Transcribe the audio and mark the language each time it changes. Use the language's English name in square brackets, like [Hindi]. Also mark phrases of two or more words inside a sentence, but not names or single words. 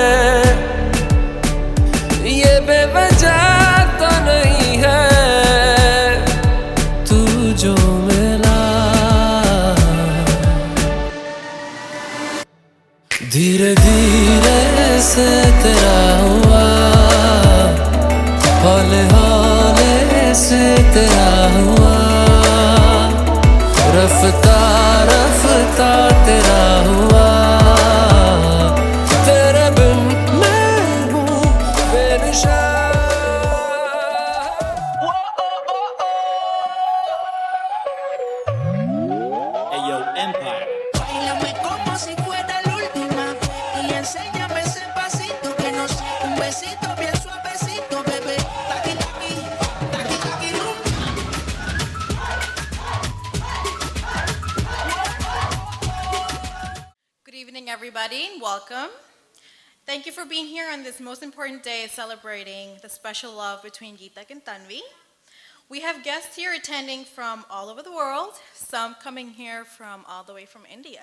[Hindi] ये बेवजह तो नहीं है तू जो मिला, धीरे धीरे से तेरा हुआ, हौले हौले से तेरा हुआ, रफ्ता रफ्ता तेरा हुआ। तेरे बिन मैं हूँ बेनिशान। [Spanish] Ayo Empire. Báilame como si fuera la última y enséñame ese pasito que no sé, un besito bien suavecito, bebé. Taqui taqui, taqui taqui rum. [English] Good evening, everybody, and welcome. Thank you for being here on this most important day celebrating the special love between Geetak and Tanvi. We have guests here attending from all over the world, some coming here from all the way from India.